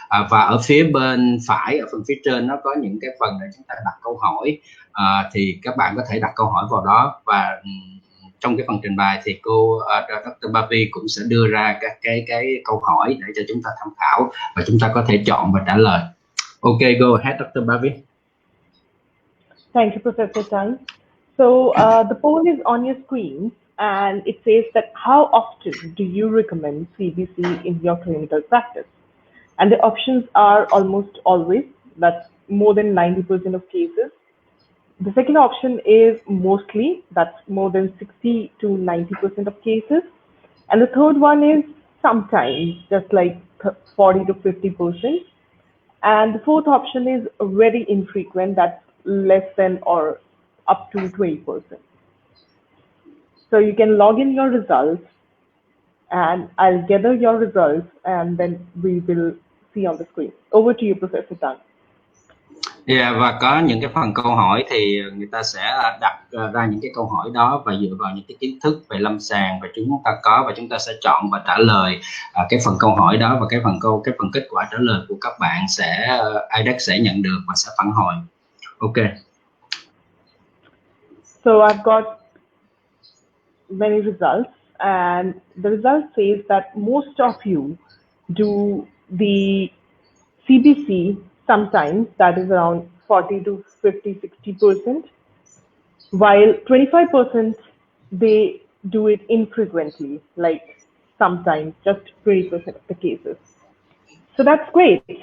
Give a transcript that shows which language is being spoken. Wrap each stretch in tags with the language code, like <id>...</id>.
<vi>Và ở phía bên phải, ở phần phía trên, nó có những cái phần để chúng ta đặt câu hỏi, thì các bạn có thể đặt câu hỏi vào đó, và trong cái phần trình bày thì cô Dr. Bavi cũng sẽ đưa ra các cái câu hỏi để cho chúng ta tham khảo và chúng ta có thể chọn và trả lời.</vi> <en>Ok, go ahead, Dr. Bavi. Thank you, Professor Tang. So the poll is on your screen, and it says that how often do you recommend CBC in your clinical practice? And the options are almost always, that's more than 90% of cases. The second option is mostly, that's more than 60 to 90% of cases. And the third one is sometimes, just like 40 to 50%. And the fourth option is very infrequent, that's less than or up to 20%. So you can log in your results, and I'll gather your results, and then we will see on the screen. Over to you, Professor Tang.</en> <vi>Và có những cái phần câu hỏi thì người ta sẽ đặt ra những cái câu hỏi đó và dựa vào những cái kiến thức về lâm sàng và chúng ta có, và chúng ta sẽ chọn và trả lời cái phần câu hỏi đó, và cái phần kết quả trả lời của các bạn sẽ IDEX sẽ nhận được và sẽ phản hồi.</vi> <en>Ok. So I've got many results, and the result says that most of you do the CBC sometimes, that is around 40 to 50, 60%, while 25% they do it infrequently, like sometimes, just 20% of the cases. So that's great.</en>